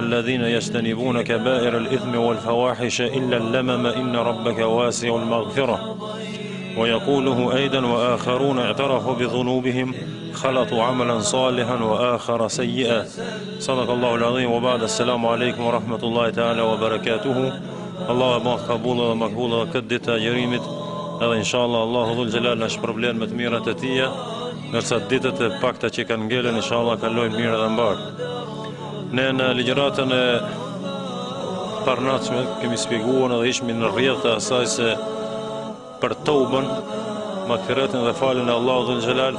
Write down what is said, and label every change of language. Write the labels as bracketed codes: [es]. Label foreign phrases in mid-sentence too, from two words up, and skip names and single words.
[ar] الذين يجتنبون كبائر الإثم والفواحش إلا اللمم إن ربك واسع المغفرة ويقوله أيضا وآخرون اعترفوا بذنوبهم خلطوا عملا صالحا وآخر سيئا صدق الله العظيم وبعد السلام عليكم ورحمة الله تعالى وبركاته الله مقبول ومقبول كدت جريمة [sq] edhe inshallah Allahu dhul xhelal na shpërblen me të mirat e tija, ndërsa ditët e pakta që kanë ngelen inshallah kalojnë mirë dhe mbar. Ne në ligjëratën e parnatshme kemi shpjeguar edhe ishmi në rrjedh të asaj se për toubën, magfiretin dhe faljen e [ar] الله ذو الجلال